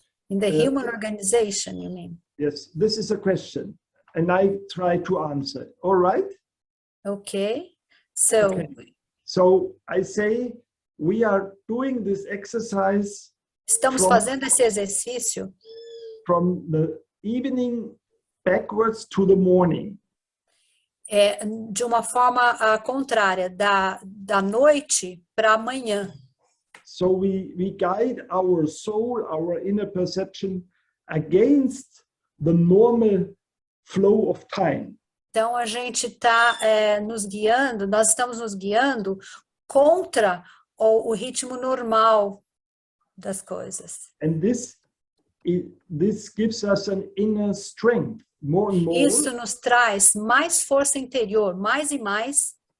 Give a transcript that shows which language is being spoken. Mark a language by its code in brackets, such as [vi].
[en] In the human organization, you mean? Yes, this is a question, and I try to answer. All right? Okay. So, Okay. So I say we are doing this exercise [pt] estamos fazendo esse exercício [en] from the evening backwards to the morning. [pt] De uma forma contrária, da noite para amanhã. [en] So we guide our soul, our inner perception against the normal flow of time. [pt] Então, a gente está nós estamos nos guiando contra o ritmo normal das coisas. [en] And this gives us an inner strength, more and more. [pt] Isso nos traz mais força interior, mais e mais.